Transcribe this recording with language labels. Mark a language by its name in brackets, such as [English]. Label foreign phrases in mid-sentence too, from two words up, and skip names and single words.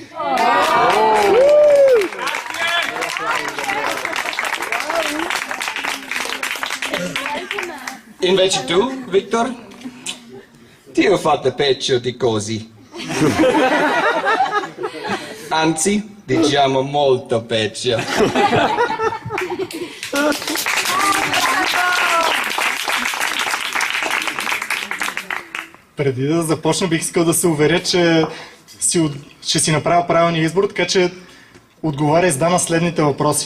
[Italian] Invece tu, Victor, ti ho fatto peggio di così. Anzi, diciamo molto peggio. [Bulgarian] Преди да започна, бих искал да се уверя, че ще си направя правилния избор, така че отговаря и задана следните въпроси.